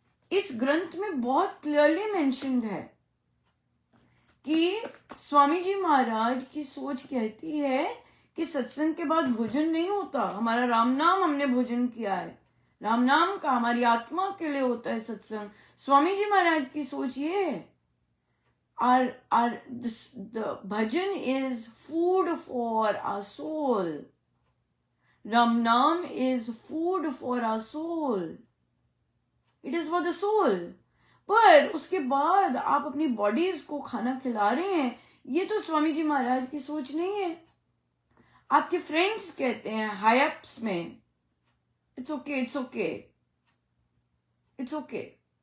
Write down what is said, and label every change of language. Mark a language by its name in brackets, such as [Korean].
[Hindi] इस ग्रंथ में बहुत क्लियरली मेंशन्ड है कि स्वामी जी महाराज की सोच कहती है कि सत्संग के बाद भोजन नहीं होता। हमारा राम नाम हमने भोजन किया है, राम नाम का हमारी आत्मा के लिए होता है सत्संग। स्वामी जी महाराज की सोच ये है, [English] the bhajan is food for our soul. Ram Nam is food for our soul. It is for the soul. [Hindi] पर उसके बाद आप अपनी बॉडीज को खाना खिला रहे हैं, ये तो स्वामी जी महाराज की सोच नहीं है। आपके फ्रेंड्स कहते हैं हाई अप्स में, [English] It's okay, it's okay, it's okay.